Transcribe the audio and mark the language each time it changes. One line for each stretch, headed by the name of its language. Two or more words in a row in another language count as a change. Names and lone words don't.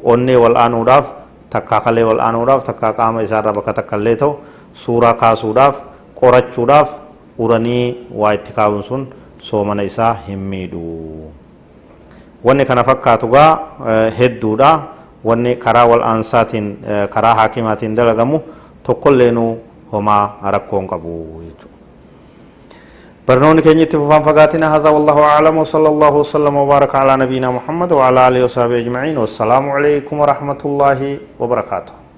Oromo: Onnee wal'aanuudhaaf takka kalee wal'aanuudhaaf takka qaama isaarra bakka takka illee ta'u suuraa kaasuudhaaf qorachuudhaaf uranii waa itti kaa'uun sun soomana isaa hin miidhu. Wanni kana fakkaatu gaa hedduudha. Wanni karaa wal'aansaatiin karaa haakimaatiin dalagamu tokkolleenu homaa rakkoon qabu jechuudha.
Arabic: برنامج كنية تفهم فقاتنا هذا والله أعلم وصلى الله وسلم وبارك على نبينا محمد وعلى آله وصحبه أجمعين والسلام عليكم ورحمة الله وبركاته.